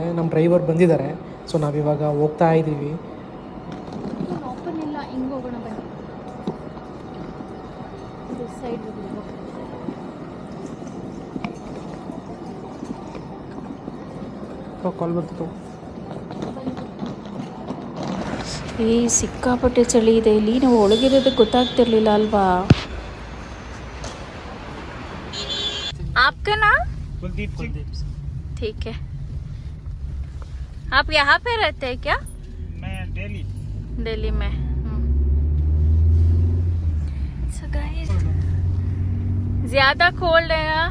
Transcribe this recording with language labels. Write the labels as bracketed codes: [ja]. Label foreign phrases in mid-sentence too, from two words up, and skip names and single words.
[kn] ನಮ್ಮ ಡ್ರೈವರ್ ಬಂದಿದ್ದಾರೆ. ಸೊ ನಾವಿವಾಗ ಹೋಗ್ತಾ ಇದ್ದೀವಿ. ಕಾಲ್ ಬರ್ತಿತ್ತು. ಈ ಸಿಕ್ಕಾಪಟ್ಟೆ ಚಳಿ ಇದೆ ಇಲ್ಲಿ. ನಾವು ಒಳಗಿರೋದಕ್ಕೆ ಗೊತ್ತಾಗ್ತಿರ್ಲಿಲ್ಲ ಅಲ್ವಾ? [hi] आपका नाम? कुलदीप सिंह। ठीक है। आप यहाँ पे रहते हैं क्या? मैं दिल्ली में। [en] So guys, [hi] ज्यादा कोल्ड है यहाँ।